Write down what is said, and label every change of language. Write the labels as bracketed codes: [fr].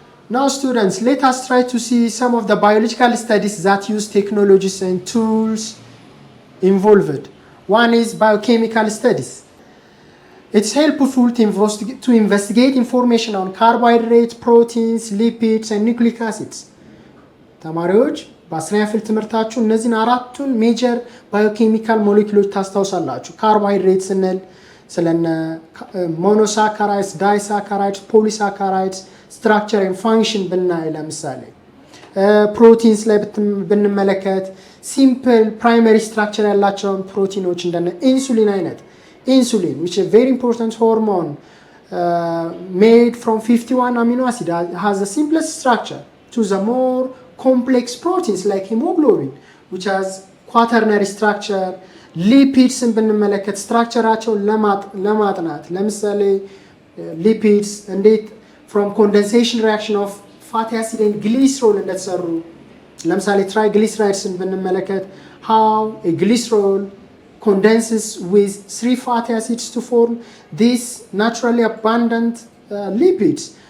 [en] Now students, let us try to see some of the biological studies that use technologies and tools involved. One is biochemical studies. It's helpful to investigate information on carbohydrates, proteins, lipids, and nucleic acids. [am] ተማሪዎች በ10ኛ ክፍል ትምህርታችሁ እነዚህን አራቱን ሜጀር ባዮኬሚካል ሞሌኪውሎች ታስታውሳላችሁ። ካርቦሃይድሬት ስንል ስለነ ሞኖሳካራይድስ፣ ዳይሳካራይድስ፣ ፖሊሳካራይድስ ስትራክቸር ኤንድ ፋንክሽን ብናይ ለምሳሌ ፕሮቲንስ ላይ ብንመለከት ሲምፕል ፕራይመሪ ስትራክቸር ያላቸውን ፕሮቲኖች እንደነ ኢንሱሊን አይነት [en] insulin, which is a very important hormone made from 51 amino acid, has the simplest structure to the more complex proteins like hemoglobin, which has quaternary structure. Lipids [am] ብንመለከት ስትራክቸራቸውን ለማጥናት ለምሳሌ [en] lipids እንዴት from condensation reaction of fatty acid and glycerol እንደተሰሩ ለምሳሌ triglycerides ብንመለከት how a glycerol condenses with 3 fatty acids to form these naturally abundant lipids.